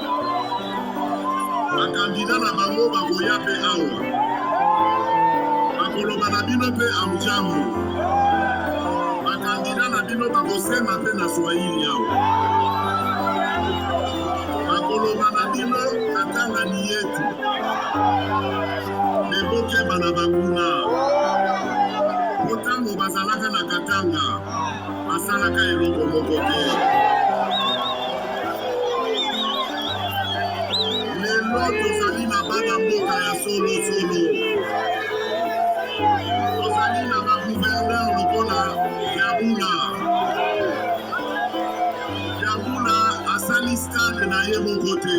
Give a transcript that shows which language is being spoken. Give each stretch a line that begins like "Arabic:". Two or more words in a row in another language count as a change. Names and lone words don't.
Lingala: Bakandida na bango bakoya mpe awa. Bakoloba na bino mpe amjamu. Bakandida na bino bakosema mpe na Swahili awa. Bakoloba na bino
Swahili: katanga ni yetu.
Lingala: Mebokeba na banguna. Motango bazalaka na katanga. Basalaka eloko moko te. Lelo tozali na bana mboka ya solo. Tozali na bagouverneur lokola Kiabula asali stade na ye moko te.